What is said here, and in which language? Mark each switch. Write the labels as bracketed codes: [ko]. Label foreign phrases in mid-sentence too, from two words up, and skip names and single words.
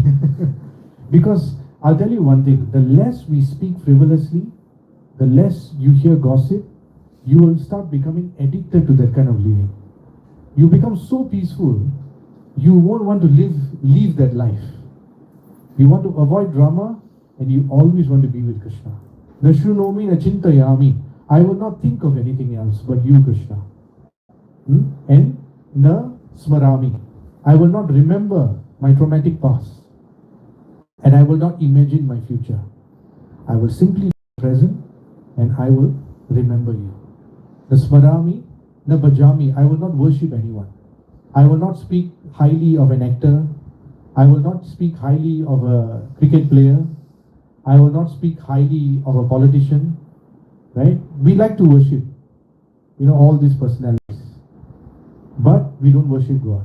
[en] Because I'll tell you one thing. The less we speak frivolously, the less you hear gossip, you will start becoming addicted to that kind of living. You become so peaceful, you won't want to live that life. You want to avoid drama, and you always want to be with Krishna. [sa] Nashrunomi na chintayami. [en] I will not think of anything else but you, Krishna. And [sa] na smarami. [en] I will not remember my traumatic past. And I will not imagine my future. I will simply be present and I will remember you. [sa] Na smarami, na bhajami. [en] I will not worship anyone. I will not speak highly of an actor. I will not speak highly of a cricket player. I will not speak highly of a politician. right? We like to worship, all these personalities, but we don't worship God.